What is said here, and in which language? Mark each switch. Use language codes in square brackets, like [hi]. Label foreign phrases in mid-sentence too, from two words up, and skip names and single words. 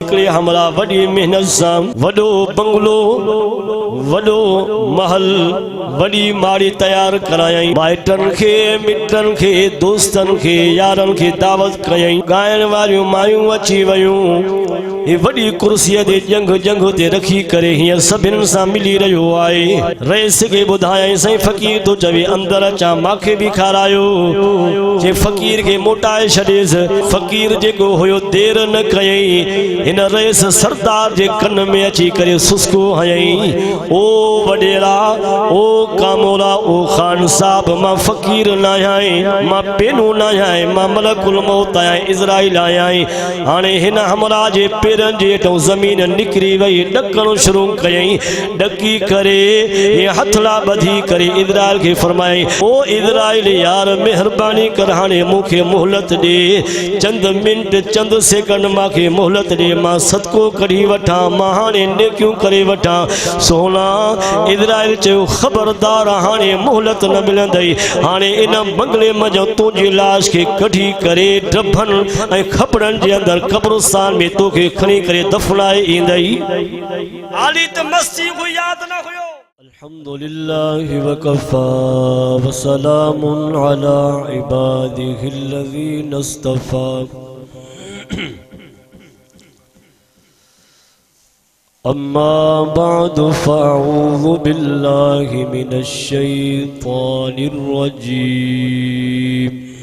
[sd] हमरा वडी मेहनत सां वडो बंगलो वडो महल वडी माड़ी तैयार करायई माइटन खे मिटन खे दोस्तन खे यारन खे दावत कयई गायन वारियूं मायूं अची वयूं ये वडी कुर्सी दे जंग जंग ते रखी करे हियर सभिन सां मिली रहियो आहे रईस खे ॿुधायई सही फकीर तो चवे अंदर अचा माखे भी खारायो जे फकीर के मोटाए छॾेस फकीर जेको हुयो देर न कयई इन रईस सरदार जे कन में अची करे सुस्को हयई ओ वडेरा ओ कामोला ओ खान साहब मां फकीर न आहियां मां पेनू न आहियां मां मलकुल मौत आहियां इज़राइल आहियां हाणे हिन हमरा जे पेरन जे हेठों ज़मीन निकरी वई ॾकणु शुरू कयई ॾकी करे ये हथला ॿधी करे इज़राइल खे फरमाई ओ इज़राइल यार मेहरबानी कर हाणे मूंखे मोहलत ॾे चंद मिंट चंद सेकंड मांखे मोहलत ॾे मां सदको कढी वठां मां हाणे नेकियूं करे वठां सोना इज़राइल चयो ख़बरदार हाणे मोहलत न मिलंदई हाणे इन बंगले मजो तुंहिंजी लाश खे कढी करे ड्रभन ऐं खपड़न जे अंदर कब्रिस्तान में तोखे खणी करे दफनाए ईंदई आली त मस्ती को याद न हुयो [ar] الحمد لله وكفى وسلام على عباده الذين اصطفى أما بعد فأعوذ بالله من الشيطان الرجيم